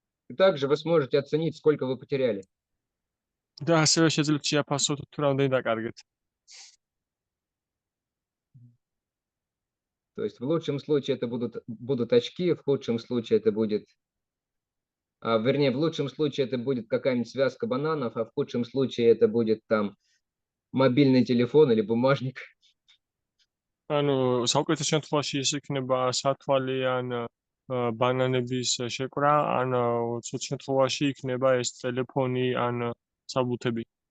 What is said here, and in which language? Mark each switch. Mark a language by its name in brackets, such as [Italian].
[Russian] И также вы сможете оценить, сколько вы потеряли. [Georgian] და ასევე შეძლებთ შეაფასოთ თუ რამდენი დაკარგეთ. [Russian] То есть в лучшем случае это будут очки, в худшем случае это будет, вернее, в лучшем случае это будет какая-нибудь связка бананов, а в худшем случае это будет там мобильный телефон или бумажник. [Georgian] ანუ საუკეთესო შემთხვევაში ის იქნება სათვალე ან ბანანების შეკრა, ან ცუდ შემთხვევაში იქნება ეს ტელეფონი ან საბუთები.